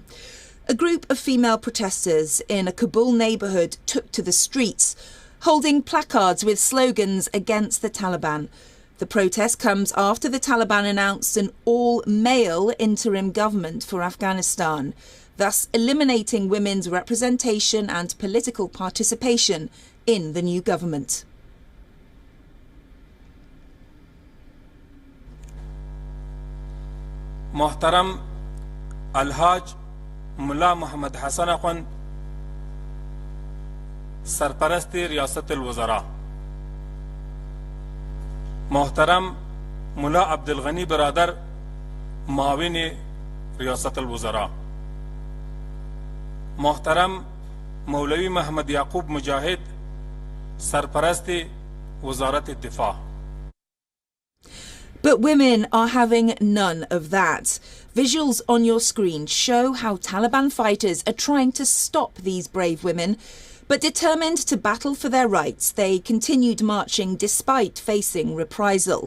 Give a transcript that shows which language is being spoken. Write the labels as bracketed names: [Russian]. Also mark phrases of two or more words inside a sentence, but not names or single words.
[English] A group of female protesters in a Kabul neighbourhood took to the streets, holding placards with slogans against the Taliban. The protest comes after the Taliban announced an all-male interim government for Afghanistan, thus eliminating women's representation and political participation in the new government. [Persian] محترم الحاج ملا محمد حسن آخوند، سرپرست ریاست الوزراء. محترم ملا عبدالغنی برادر معاون ریاست الوزراء، محترم مولوی محمد یعقوب مجاهد سرپرست وزارت الدفاع. [English] But women are having none of that. Visuals on your screen show how Taliban fighters are trying to stop these brave women. But determined to battle for their rights, they continued marching despite facing reprisal.